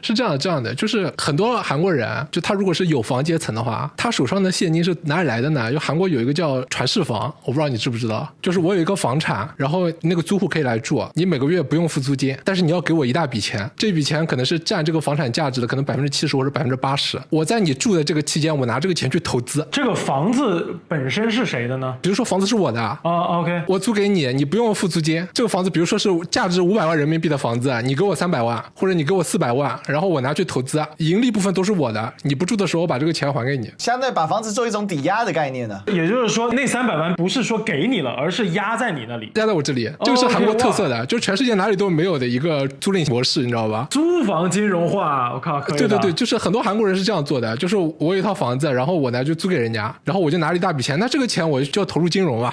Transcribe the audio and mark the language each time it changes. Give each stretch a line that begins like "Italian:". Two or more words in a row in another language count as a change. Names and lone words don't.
Chinese: 是這樣的，就是很多韓國人就他如果是有房階層的話，他手上的現金是哪裡來的呢？就韓國有一個叫傳世房，我不知道你知不知道，就是我有一個房產，然後那個租戶可以來住，你每個月不用付租金，但是你要給我一大筆錢，這筆錢可能是佔這個房產價值的可能70%或者80%，我在你住的這個期間我拿這個錢去投資。這個房子本身是誰的呢？比如說房子是我的 OK，我租給你，你不用付租金。這個房子比如說是價值500萬人民幣的房子，你給我300萬或者你給我400萬，然後我拿去投資，盈利部分都是我的，你不住的時候我把這個錢還給你，相當於把房子做一種抵押的概念呢。也就是說那300萬不是說給你了，而是壓在你那裡，壓在我這裡。這個是韓國特色的，就是全世界哪裡都沒有的一個租賃模式，你知道吧？租房金融化，我靠，可以。對，就是很多韓國人是這樣做的，就是我有一套房子，然後我呢就租給人家，然後我就拿了一大筆錢，那這個錢我就要投入金融啊。